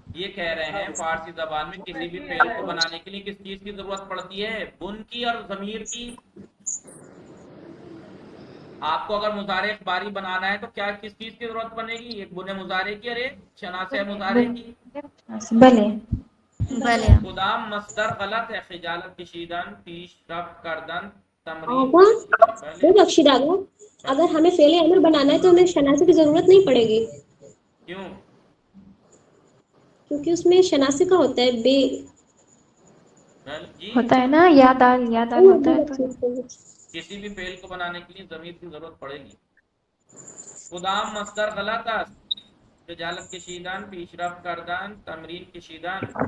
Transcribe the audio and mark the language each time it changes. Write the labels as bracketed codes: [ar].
[ur] یہ کہہ رہے ہیں فارسی زبان میں کسی بھی فعل کو بنانے کے لیے کس چیز کی ضرورت پڑتی ہے. بن کی اور ضمیر کی. آپ کو اگر مضارع اخباری بنانا ہے تو کیا کس چیز کی ضرورت بنے گی. ایک بنے مضارع کی اور ایک شناسہ مضارع کی. [fa] بلے بلے [ur] خدام مصدر غلط ہے. [fa] خجالت کشیدن پیش رفت کردن تمرین. [ur] آقا ببخشید آقا اگر ہمیں فعل امر بنانا ہے تو ہمیں شناسے کی ضرورت نہیں پڑے گی کیوں. کیونکہ اس میں شناسے کا ہوتا ہے بے جی ہوتا ہے نا یاد آل ہوتا ہے تو کسی بھی فعل کو بنانے کے لیے ضمیر کی ضرورت پڑے گی. [fa] خدام مصدر غلط است. خجالت کشیدن پیش رفت کردن تمرین کشیدن.